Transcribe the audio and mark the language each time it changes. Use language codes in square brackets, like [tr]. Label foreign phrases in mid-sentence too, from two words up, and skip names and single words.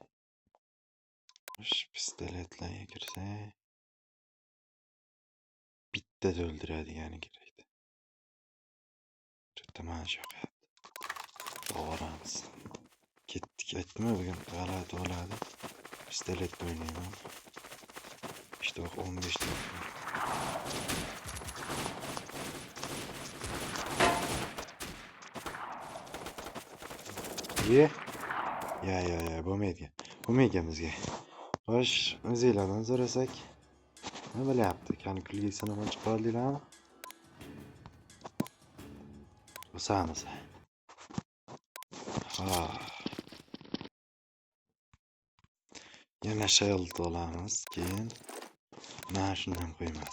[uz] Xo'sh, pistoletlarga kirsak, bitta o'ldiradigan kerak. Bitta mana shu yoqqa. Boramiz. Ketdik, aytma, bugun g'alati bo'ladi. Pistoletda o'ynayman. [tr] İşte bak 15 dakika. Ye. [uz] Ya bo'lmaydi bizga. Xo'sh, o'zinglardan so'rasak, nima bo'lyapti? Qani kulgi sanadan chiqib oldinglarmi? O'samiz. Ha. Yana shield olamiz, keyin mana shundan qo'yamiz.